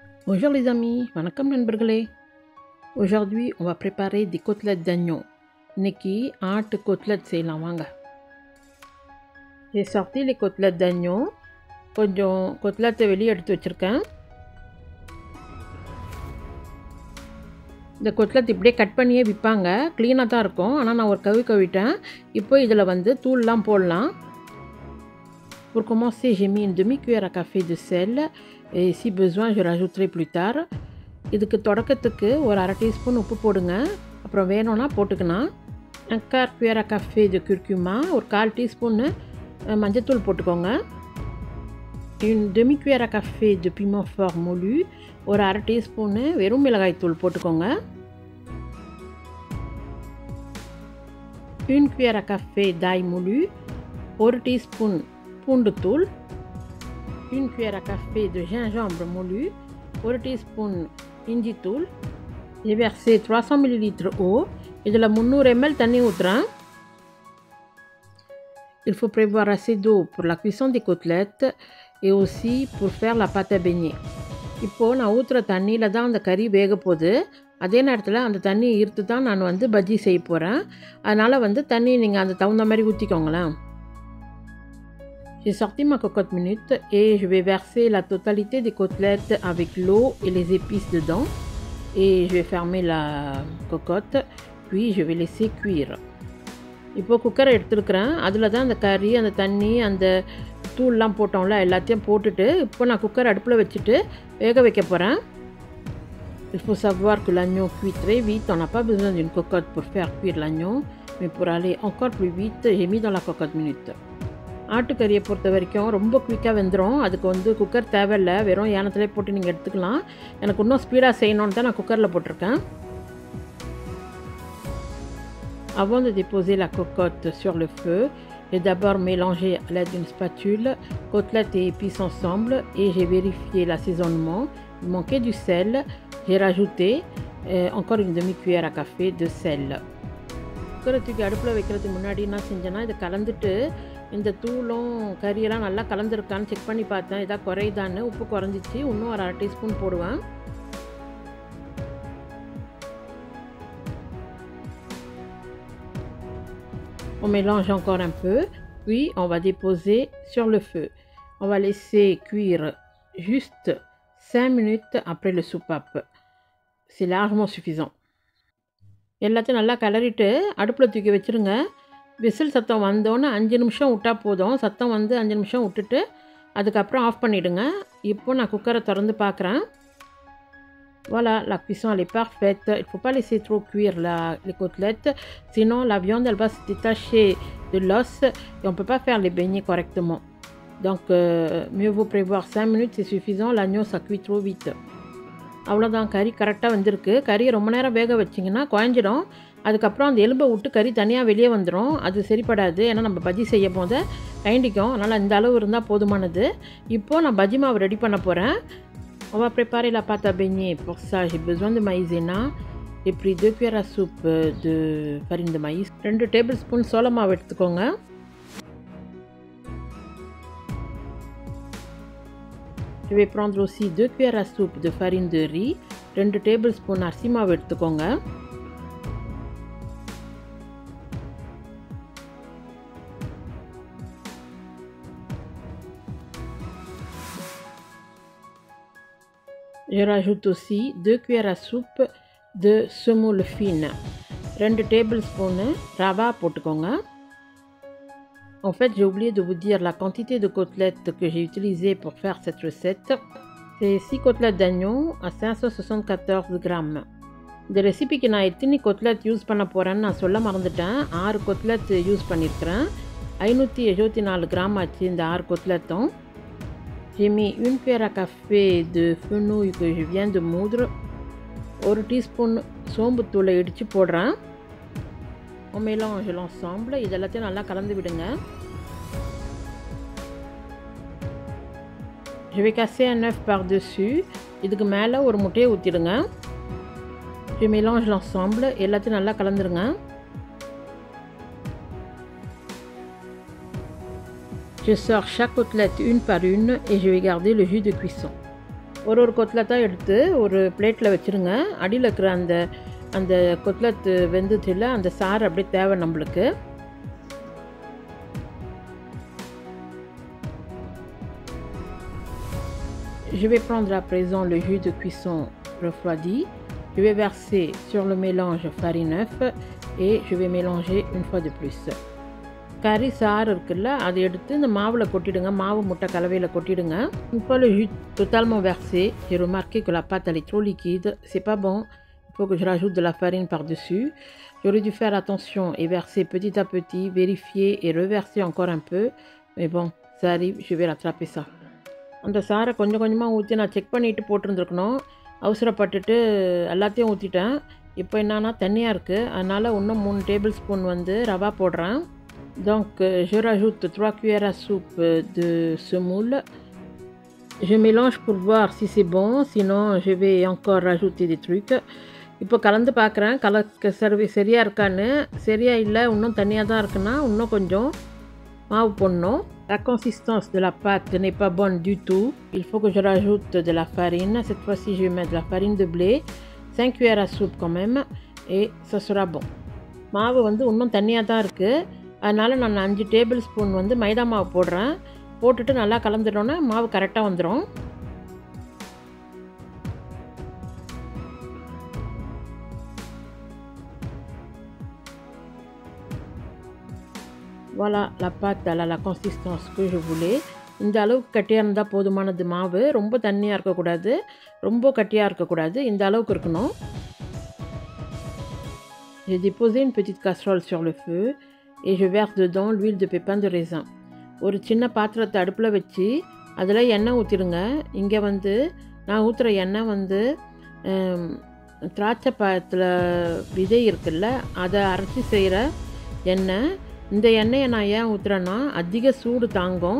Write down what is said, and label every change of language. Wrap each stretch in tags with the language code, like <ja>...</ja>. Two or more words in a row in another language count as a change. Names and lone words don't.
<fr>Bonjour les amis,</fr> <ta>வணக்கம் நண்பர்களே.</ta> <fr>Aujourd'hui, on va préparer des côtelettes d'agneau.</fr> <ta>இன்னைக்கு ஆட்டு côtelette செய்யலாம் வாங்க.</ta> <fr>J'ai sorti les côtelettes d'agneau.</fr> <ta>கொஞ்சம் côtelette வெளியே எடுத்து வச்சிருக்கேன். இந்த côtelette இப்படியே கட் பண்ணியே விற்பாங்க. க்ளீனாக தான் இருக்கும். ஆனால் நான் ஒரு கவிட்டேன். இப்போ இதில் வந்து தூள்லாம் போடலாம்.</ta> <fr>Pour commencer, j'ai mis une demi-cuillère à café de sel et si besoin, je rajouterai plus tard.</fr> <ta>இதுக்கு தொடக்கத்துக்கு ஒரு அரை டீஸ்பூன் உப்பு போடுங்க. அப்புறம் வேணும்னா போட்டுக்கலாம்.</ta> <fr>un quart cuillère à café de curcuma,</fr> <ta>ஒரு 1/4 டீஸ்பூன் மஞ்சத்தூள் போட்டுக்கோங்க.</ta> <fr>une demi-cuillère à café de piment fort moulu,</fr> <ta>ஒரு அரை டீஸ்பூன் வெறும் மிளகாய் தூள் போட்டுக்கோங்க.</ta> <fr>une cuillère à café d'ail moulu,</fr> <ta>ஒரு டீஸ்பூன் பூண்டுத்தூள்.</ta> <fr>une cuillère à café de gingembre moulu,</fr> <ta>ஒரு டீஸ்பூன் இஞ்சி தூள்.</ta> <fr>J'ai versé 300 ml eau.</fr> <ta>இதில் 300 ml தண்ணி ஊற்றுறேன்.</ta> <fr>Il faut prévoir assez d'eau pour la cuisson des côtelettes et aussi pour faire la pâte à beignet.</fr> <ta>இப்போது நான் ஊற்றுற தண்ணியில் தான் அந்த கறி வேக போகுது. அதே நேரத்தில் அந்த தண்ணியை ஈர்த்து தான் நான் வந்து பஜ்ஜி செய்ய போகிறேன். அதனால் வந்து தண்ணி நீங்கள் அந்த தகுந்த மாதிரி ஊற்றிக்கோங்களேன்.</ta> <fr>J'ai sorti ma cocotte minute et je vais verser la totalité des côtelettes avec l'eau et les épices dedans. Et je vais fermer la cocotte, puis je vais laisser cuire.</fr> <ta>இப்போ குக்கரை எடுத்துருக்கிறேன். அதில் தான் அந்த கறி, அந்த தண்ணி, அந்த தூள்லாம் போட்டோம்ல, எல்லாத்தையும் போட்டுட்டு இப்போ நான் குக்கர் அடுப்பில் வச்சுட்டு வேக வைக்க போகிறேன்.</ta> <fr>Il faut savoir que l'agneau cuit très vite. On n'a pas besoin d'une cocotte pour faire cuire l'agneau, mais pour aller encore plus vite, j'ai mis dans la cocotte minute.</fr> <ta>ஆட்டுக்கறியை பொறுத்த வரைக்கும் ரொம்ப குயிக்காக வெந்துடும். அதுக்கு வந்து குக்கர் தேவையில்லை. வெறும் ஏனத்திலே போட்டு நீங்கள் எடுத்துக்கலாம். எனக்கு இன்னும் ஸ்பீடாக செய்யணுன்னு தான் நான் குக்கரில் போட்டிருக்கேன்.</ta> <fr>Avant de déposer la cocotte sur le feu, j'ai d'abord mélangé à l'aide d'une spatule côtelettes et épices ensemble et j'ai vérifié l'assaisonnement. Il manquait du sel. J'ai rajouté encore une demi-cuillère à café de sel.</fr> <ta>குக்கரை தூக்கி அடுப்பில் வைக்கிறதுக்கு முன்னாடி என்ன செஞ்சேன்னா, இதை கலந்துட்டு இந்த தூளும் கறியெல்லாம் நல்லா கலந்துருக்கான்னு செக் பண்ணி பார்த்தேன். இதாக குறையுதான்னு. உப்பு குறைஞ்சிச்சு. இன்னும் ஒரு அரை டீஸ்பூன் போடுவேன்.</ta> <fr>On mélange encore un peu, puis on va déposer sur le feu. On va laisser cuire juste 5 minutes après le soupape. C'est largement suffisant.</fr> <ta>எல்லாத்தையும் நல்லா கிளறிட்டு அடுப்பில் தூக்கி வச்சுருங்க. விசில் சத்தம் வந்தோன்னே 5 நிமிஷம் விட்டால் போதும். சத்தம் வந்து 5 நிமிஷம் விட்டுட்டு அதுக்கப்புறம் ஆஃப் பண்ணிவிடுங்க. இப்போ நான் குக்கரை திறந்து பார்க்குறேன்.</ta> <fr>Voilà, la cuisson elle est parfaite. Il ne faut pas laisser trop cuire les côtelettes, sinon la viande elle va se détacher de l'os et on ne peut pas faire les beignets correctement. Donc mieux vaut prévoir 5 minutes, c'est suffisant. L'agneau ça cuit trop vite.</fr> <ta>அவ்வளோதான், கறி கரெக்டாக வந்திருக்கு. கறியை ரொம்ப நேரம் வேக வச்சிங்கன்னா குழஞ்சிடும். அதுக்கப்புறம் அந்த எலும்பை விட்டு கறி தனியாக வெளியே வந்துடும். அது சரிப்படாது. ஏன்னா நம்ம பஜ்ஜி செய்ய போது கைண்டிக்கும். அதனால் இந்த அளவு இருந்தால் போதுமானது. இப்போது நான் பஜ்ஜி மாவு ரெடி பண்ண போகிறேன்.</ta> <fr>On va préparer la pâte à beignet. Pour ça, j'ai besoin de maïzena. J'ai pris 2 cuillères à soupe de farine de maïs.</fr> <ta>2 tablespoons சோள மாவு எடுத்துக்கோங்க.</ta> <fr>Je vais prendre aussi 2 cuillères à soupe de farine de riz.</fr> <ta>2 tablespoons அரிசி மாவு எடுத்துக்கோங்க.</ta> <fr>Je rajoute aussi 2 cuillères à soupe de semoule fine.</fr> <ta>2 tablespoons rava போட்டுக்கோங்க.</ta> <fr>En fait, j'ai oublié de vous dire la quantité de côtelettes que j'ai utilisées pour faire cette recette. C'est 6 côtelettes d'agneau à 574 grammes.</fr> <ta>இந்த ரெசிபிக்கு நான் எத்தனை côtelettes யூஸ் பண்ண போகிறேன்னு நான் சொல்ல மறந்துட்டேன். 6 côtelettes யூஸ் பண்ணியிருக்கிறேன். 574 கிராம் ஆச்சு இந்த 6 côteletteம்.</ta> <fr>J'ai mis 1 cuillère à café de fenouil que je viens de moudre.</fr> <ta>1 டீஸ்பூன் சோம்பு தூளை இடித்து போடுறேன்.</ta> <fr>On mélange l'ensemble.</fr> <ta>இதெல்லாத்தையும் நல்லா கலந்து விடுங்க.</ta> <fr>Je vais casser un œuf par-dessus.</fr> <ta>இதுக்கு மேலே ஒரு முட்டையை ஊற்றிடுங்க.</ta> <fr>Je mélange l'ensemble.</fr> <ta>எல்லாத்தையும் நல்லா கலந்துருங்க.</ta> <fr>Je sors chaque côtelette une par une et je vais garder le jus de cuisson.</fr> <ta>ஒரு கொத்லெட்டாக எடுத்து ஒரு பிளேட்டில் வச்சுருங்க. அடியில் இருக்கிற அந்த கொத்லெட் வெந்துச்சுல அந்த சாறு அப்படியே தேவை நம்மளுக்கு.</ta> <fr>Je vais prendre à présent le jus de cuisson refroidi. Je vais verser sur le mélange farine œuf et je vais mélanger une fois de plus.</fr> <ta>கறி சாறு இருக்குல்ல அதை எடுத்து இந்த மாவில் கொட்டிடுங்க. மாவு முட்டை கலவையில் கொட்டிடுங்க.</ta> <fr>Une fois le jus totalement versé, j'ai remarqué que la pâte elle est trop liquide. C'est pas bon. Il faut que je rajoute de la farine par-dessus. J'aurais dû faire attention et verser petit à petit, vérifier et reverser encore un peu. Mais bon, ça arrive, je vais rattraper ça.</fr> <ta>அந்த சாரை கொஞ்சம் கொஞ்சமாக ஊற்றி நான் செக் பண்ணிவிட்டு போட்டிருந்துருக்கணும். அவசரப்பட்டுட்டு எல்லாத்தையும் ஊற்றிட்டேன். இப்போ என்னன்னா தண்ணியாக இருக்குது. அதனால் இன்னும் 3</ta> <en>table spoon</en> <ta>வந்து ரவா போடுறேன்.</ta> <fr>Donc je rajoute 3 cuillères à soupe de semoule. Je mélange pour voir si c'est bon, sinon je vais encore rajouter des trucs.</fr> <ta>இப்போ கலந்து பார்க்குறேன் சரியாக இருக்கான்னு. சரியாக இல்லை இன்னும் தண்ணியாக தான் இருக்குன்னா இன்னும் கொஞ்சம் மாவு போடணும்.</ta> <fr>La consistance de la pâte n'est pas bonne du tout. Il faut que je rajoute de la farine. Cette fois-ci, je vais mettre de la farine de blé. 5 cuillères à soupe quand même. Et ça sera bon.</fr> <ta>மாவு வந்து இன்னும் தண்ணியாக தான் இருக்குது. அதனால் நான் 5</ta> <en>table spoon</en> <ta>வந்து மைதா மாவு போடுறேன். போட்டுட்டு நல்லா கலந்துட்டோன்னா மாவு கரெக்டாக வந்துடும்.</ta> <fr>Voilà, la pâte elle a la consistance que je voulais.</fr> <ta>இந்த அளவுக்கு கட்டியாக இருந்தால் போதுமானது மாவு. ரொம்ப தண்ணியாக இருக்கக்கூடாது, ரொம்ப கட்டியாக இருக்கக்கூடாது. இந்த அளவுக்கு இருக்கணும்.</ta> <fr>J'ai déposé une petite casserole sur le feu et je verse dedans l'huile de pépin de raisin.</fr> <ta>ஒரு சின்ன பாத்திரத்தை அடுப்பில் வச்சு அதில் எண்ணெய் ஊற்றிடுங்க. இங்கே வந்து நான் ஊற்றுற எண்ணெய் வந்து திராட்சை பழத்தில் விதை இருக்குல்ல அதை அரைச்சி செய்கிற எண்ணெய். இந்த எண்ணெயை நான் ஏன் ஊற்றுறேன்னா அதிக சூடு தாங்கும்.</ta>